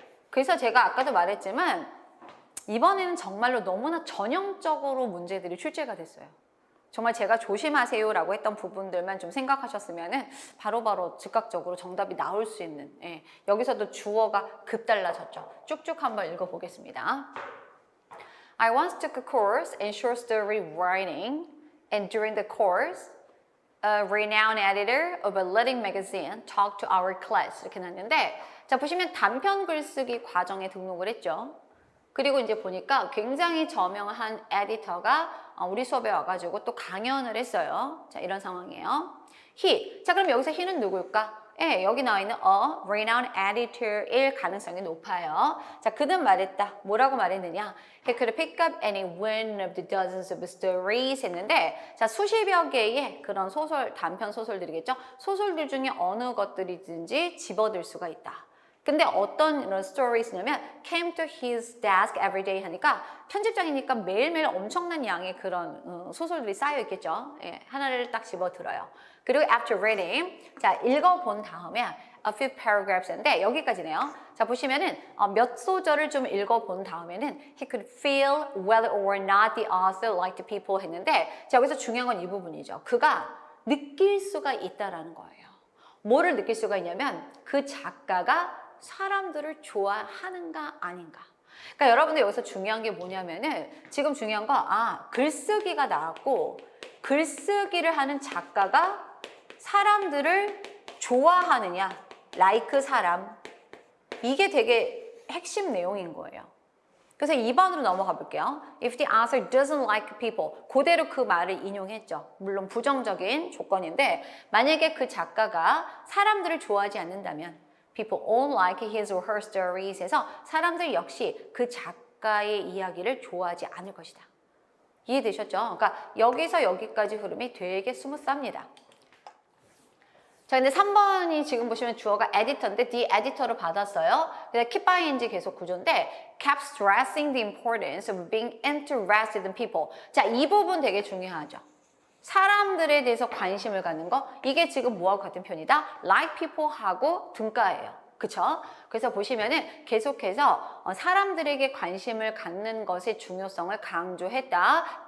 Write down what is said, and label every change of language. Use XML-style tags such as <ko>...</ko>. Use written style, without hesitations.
<ko>그래서 제가 아까도 말했지만 이번에는 정말로 너무나 전형적으로 문제들이 출제가 됐어요. 정말 제가 조심하세요라고 했던 부분들만 좀 생각하셨으면은 바로바로 즉각적으로 정답이 나올 수 있는 여기서도 주어가 급 달라졌죠. 쭉쭉 한번 읽어보겠습니다.</ko> <en>I once took a course in short story writing, and during the course, a renowned editor of a leading magazine talked to our class.</en> <ko>이렇게 났는데, 자 보시면 단편 글쓰기 과정에 등록을 했죠. 그리고 이제 보니까 굉장히 저명한 에디터가 우리 수업에 와가지고 또 강연을 했어요. 자, 이런 상황이에요. he. 자, 그럼 여기서 he는 누굴까? 여기 나와 있는</ko> <en>a renowned editor</en> <ko>일 가능성이 높아요. 자, 그는 말했다. 뭐라고 말했느냐?</ko> <en>He could pick up any one of the dozens of stories</en> <ko>했는데, 자, 수십여 개의 그런 소설, 단편 소설들이겠죠? 소설들 중에 어느 것들이든지 집어들 수가 있다. 근데 어떤 이런 stories냐면</ko> <en>came to his desk every day</en> <ko>하니까 편집장이니까 매일매일 엄청난 양의 그런 소설들이 쌓여 있겠죠. 하나를 딱 집어들어요. 그리고</ko> <en>after reading,</en> <ko>자 읽어본 다음에</ko> <en>a few paragraphs</en> <ko>인데 여기까지네요. 자 보시면은 몇 소절을 좀 읽어본 다음에는</ko> <en>he could feel whether or not the author liked the people</en> <ko>했는데 자 여기서 중요한 건 이 부분이죠. 그가 느낄 수가 있다라는 거예요. 뭐를 느낄 수가 있냐면 그 작가가 사람들을 좋아하는가 아닌가. 그러니까 여러분들 여기서 중요한 게 뭐냐면은 지금 중요한 거 글쓰기가 나왔고 글쓰기를 하는 작가가 사람들을 좋아하느냐, like 사람. 이게 되게 핵심 내용인 거예요. 그래서 2번으로 넘어가 볼게요.</ko> <en>If the author doesn't like people,</en> <ko>그대로 그 말을 인용했죠. 물론 부정적인 조건인데 만약에 그 작가가 사람들을 좋아하지 않는다면</ko> <en>people all like his or her stories</en> <ko>해서 사람들 역시 그 작가의 이야기를 좋아하지 않을 것이다. 이해되셨죠? 그러니까 여기서 여기까지 흐름이 되게 스무스합니다. 자, 근데 3번이 지금 보시면 주어가 editor인데</ko> <en>the editor</en> <ko>를 받았어요.</ko> <en>그래서 keep by ing</en> <ko>계속 구조인데</ko> <en>kept stressing the importance of being interested in people.</en> <ko>자, 이 부분 되게 중요하죠. 사람들에 대해서 관심을 갖는 거. 이게 지금 뭐하고 같은 편이다?</ko> <en>like people</en> <ko>하고 등가예요. 그쵸? 그래서 보시면은 계속해서 사람들에게 관심을 갖는 것의 중요성을 강조했다.</ko>